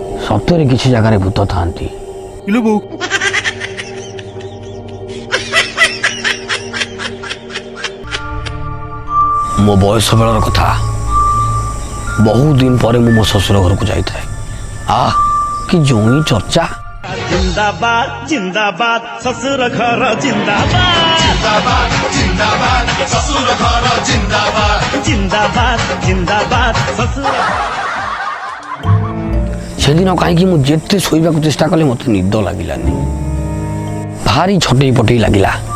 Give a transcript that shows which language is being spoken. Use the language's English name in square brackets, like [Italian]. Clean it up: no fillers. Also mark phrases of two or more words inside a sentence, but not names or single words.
[Odia] ସତରେ କିଛି ଜାଗାରେ ଭୂତ ଥାଆନ୍ତି। ଇଲୋ ବୋଉ ମୋ ବୟସ ବେଳର କଥା। ବହୁ ଦିନ ପରେ ମୁଁ ମୋ ଶ୍ୱଶୁର ଘରକୁ ଯାଇଥାଏ। କି ଜଇଁ ଚର୍ଚ୍ଚା। [Hindi] जिंदाबाद जिंदाबाद ससुर घर जिंदाबाद जिंदाबाद ससुर घर जिंदाबाद जिंदाबाद ससुर। [Odia] ସେଦିନ କାହିଁକି ମୁଁ ଯେତେ ଶୋଇବାକୁ ଚେଷ୍ଟା କଲେ ମୋତେ ନିଦ ଲାଗିଲାନି। ଭାରି ଛଟେଇ ପଟେଇ ଲାଗିଲା।